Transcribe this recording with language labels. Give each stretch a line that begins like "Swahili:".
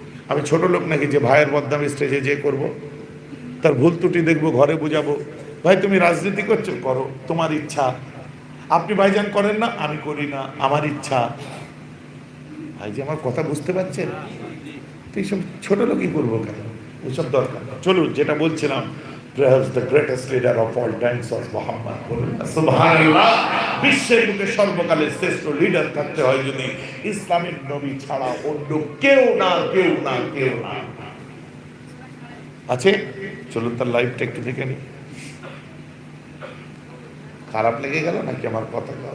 Bangla: আমি ছোট লোক নাকি যে ভাইয়ের বদনাম স্টেজে যে করব? তার ভুল ত্রুটি দেখবো, ঘরে বুঝাবো, ভাই তুমি রাজনীতি করছো, করো, তোমার ইচ্ছা। আপনি ভাইজান করেন না, আমি করি না, আমার ইচ্ছা। ভাই যে আমার কথা বুঝতে পারছেন? এইসব ছোট লোকই করবো কেন, ওইসব দরকার। চলুন, যেটা বলছিলাম,
English: perhaps the greatest leader of all times was Muhammad।
Bangla: সুবহানাল্লাহ। বিশ্বের বুকে সর্বকালের শ্রেষ্ঠ লিডার থাকতে হয় যদি ইসলামের নবী ছাড়া অন্য কেউ না, কেউ না, কেউ না আছে। চলুন তার লাইফটা একটু দেখে নি। খারাপ লেগে গেল নাকি আমার কথা?